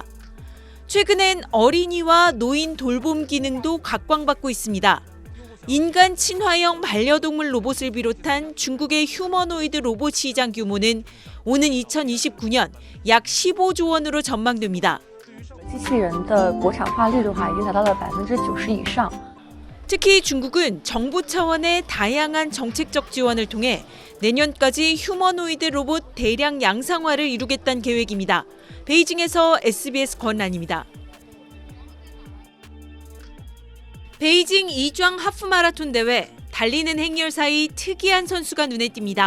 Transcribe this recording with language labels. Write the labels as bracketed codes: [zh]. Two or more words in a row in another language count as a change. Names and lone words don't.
[ko] 최근엔 어린이와 노인 돌봄 기능도 각광받고 있습니다. 인간 친화형 반려동물 로봇을 비롯한 중국의 휴머노이드 로봇 시장 규모는 오는 2029년 약 15조 원으로 전망됩니다. [zh] 机器人的国产化率的话，已经达到了90%以上。 [ko] 특히 중국은 정부 차원의 다양한 정책적 지원을 통해 내년까지 휴머노이드 로봇 대량 양상화를 이루겠다는 계획입니다. 베이징에서 SBS 권란입니다. 베이징 이좌 하프 마라톤 대회, 달리는 행렬 사이 특이한 선수가 눈에 띕니다.